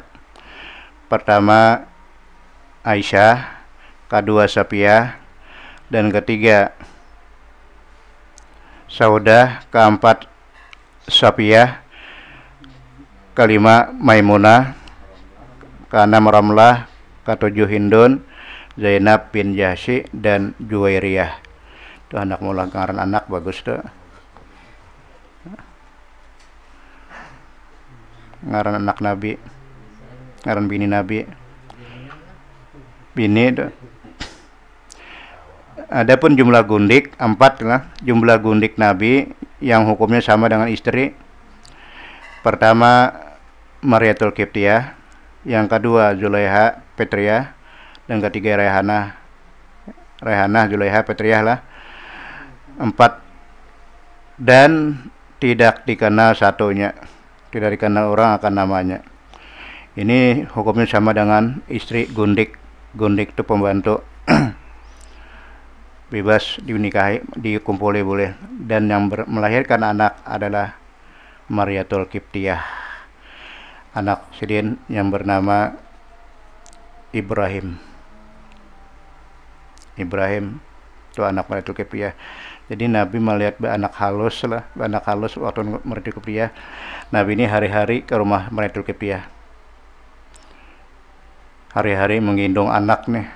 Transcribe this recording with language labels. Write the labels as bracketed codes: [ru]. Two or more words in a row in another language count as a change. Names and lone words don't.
[bjn] Pertama Aisyah, kedua Sapiah, dan ketiga Saudah, keempat Sapiah, kelima Maimunah, keenam Ramlah, ketujuh Hindun, Zainab bin Jahsy, dan Juwairiyah. Itu anak mulang ngaran anak bagus tuh. Ngaran anak Nabi, ngaran bini Nabi, bini itu. Adapun jumlah gundik 4 lah, jumlah gundik Nabi yang hukumnya sama dengan istri. Pertama Mariatul Qibtiyah, yang kedua Zulaiha Petriyah, dan ketiga Rehanah Zulaiha Petriyah lah. 4 dan tidak dikenal satunya, tidak dikenal orang akan namanya. Ini hukumnya sama dengan istri gundik. Gundik itu pembantu. Bebas dinikahi, dikumpuli boleh. Dan yang melahirkan anak adalah Mariatul Qibtiyah, anak Sidin yang bernama Ibrahim. Ibrahim itu anak Mariatul Qibtiyah. Jadi Nabi melihat anak halus waktu Mariatul Qibtiyah. Nabi ini hari-hari ke rumah Mariatul Qibtiyah. Hari-hari menggendong anak nih.